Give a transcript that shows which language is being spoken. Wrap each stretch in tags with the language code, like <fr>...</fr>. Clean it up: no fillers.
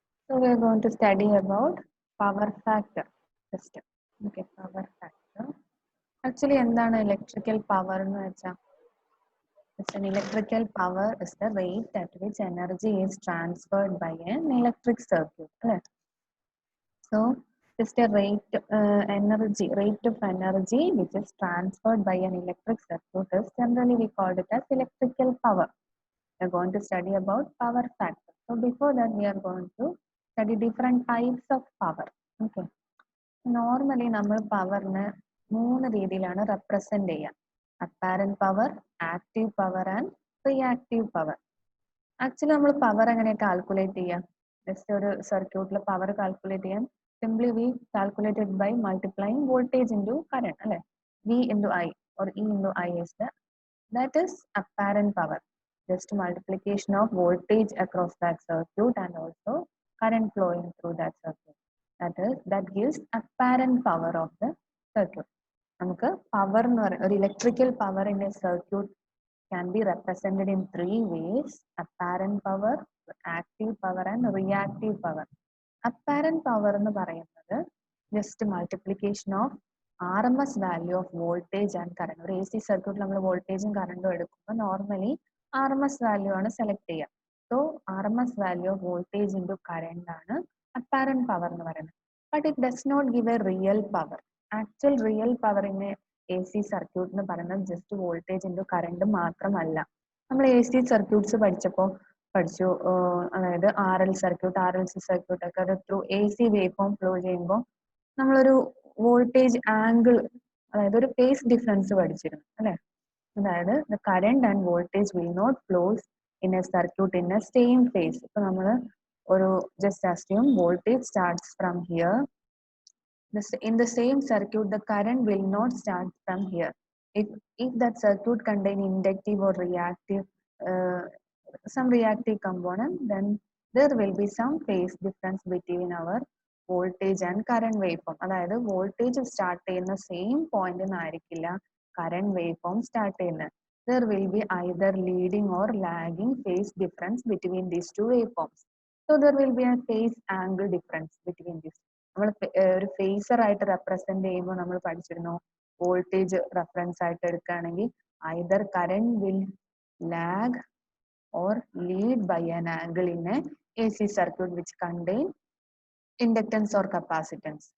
<en>So we are going to study about power factor system. Okay, power factor.</en> <ml>Actually, എന്താണ് electrical power എന്ന് വെച്ചാൽ?</ml> <en>It's an electrical power is the rate at which energy is transferred by an electric circuit. അല്ലേ? So just a rate rate of energy which is transferred by an electric circuit is generally we called it as electrical power. We are going to study about power factor. So before that we are going to study different types of power. Okay.</en> <ml>Normally നമ്മൾ പവറിനെ മൂന്ന് രീതിയിലാണ് represent ചെയ്യുക.</ml> <en>Apparent power, active power and reactive power.</en> <ml>Actually നമ്മൾ power എങ്ങനെ calculate ചെയ്യാം? Just ഒരു സർക്യൂട്ടിൽ പവർ കാൽക്കുലേറ്റ് ചെയ്യാൻ</ml> <en>simply we calculated by multiplying voltage into current</en> <ml>അല്ലെ.</ml> <en>V into I or E into I is that is apparent power. Just multiplication of voltage across that circuit and also current flowing through that circuit. That gives apparent power of the circuit.</en> <ml>നമുക്ക് power എന്ന് പറയുന്നത് ഒരു</ml> <en>electrical power in a circuit can be represented in three ways: apparent power, active power and reactive power. Apparent power</en> <ml>എന്ന് പറയുന്നത്</ml> <en>just multiplication of RMS value of voltage and current.</en> <ml>ഒരു AC സർക്യൂട്ടിൽ നമ്മൾ വോൾട്ടേജും കറണ്ടും എടുക്കുമ്പോൾ നോർമലി RMS വാല്യൂ ആണ് select ചെയ്യുക.</ml> <en>so RMS value of voltage into current ആണ് apparent power</en> <ml>എന്ന് പറയുന്നത്.</ml> <en>But it does not give a real power.</en> <ml>Actual real പവറിന് AC സർക്യൂട്ട് എന്ന് പറയുന്നത് ജസ്റ്റ് വോൾട്ടേജ് ഇൻറ്റു കറണ്ട് മാത്രമല്ല. നമ്മൾ AC സർക്യൂട്ട്സ് പഠിച്ചു അതായത് RL സർക്യൂട്ട്, RLC സർക്യൂട്ട് ഒക്കെ അത് through AC wave form flow ചെയ്യുമ്പോൾ നമ്മളൊരു വോൾട്ടേജ് ആംഗിൾ അതായത് ഒരു ഫേസ് ഡിഫറൻസ് പഠിച്ചിരുന്നു അല്ലെ.</ml> <en>അതായത് the current and voltage will not flows in a circuit in a same phase.</en> <ml>ഇപ്പൊ നമ്മൾ ഒരു</ml> <en>Just assume voltage starts from here. In the same circuit the current will not start from here. If that circuit contain inductive or reactive some reactive component, then there will be some phase difference between our voltage and current waveform.</en> <ml>അതായത് voltage start ചെയ്യുന്ന same point ആയിരിക്കില്ല current waveform start ചെയ്യുന്നത്.</ml> <en>There will be either leading or lagging phase difference between these two waveforms. So there will be a phase angle difference between these.</en> <ml>നമ്മൾ ഒരു phasor ആയിട്ട് represent ചെയ്യുമ്പോൾ നമ്മൾ പഠിച്ചിരുന്നു voltage reference ആയിട്ട് എടുക്കുകയാണെങ്കിൽ</ml> <en>either current will lag or lead by an angle in a AC circuit which contain inductance or capacitance.</en>